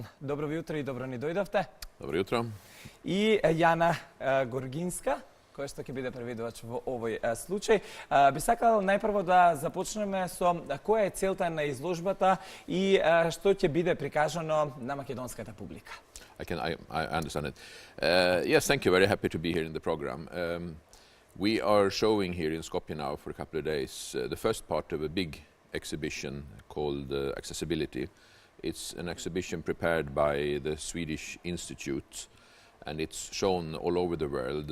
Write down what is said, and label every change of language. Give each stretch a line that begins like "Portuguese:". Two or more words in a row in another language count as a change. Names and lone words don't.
Macedonian: Добро ви утро и добро ни дојдовте. Добро jutro. И Јана Горгинска, која што ќе биде преведувач во овој случај. Би сакал најпрво да започнеме со која е целта на изложбата и што ќе биде прикажано на македонската публика.
English: I understand it. Yes, thank you. Very happy to be here in the program. We are showing here in Skopje now for a couple of days the first part of a big exhibition called Accessibility. It's an exhibition prepared by the Swedish Institute, and it's shown all over the world.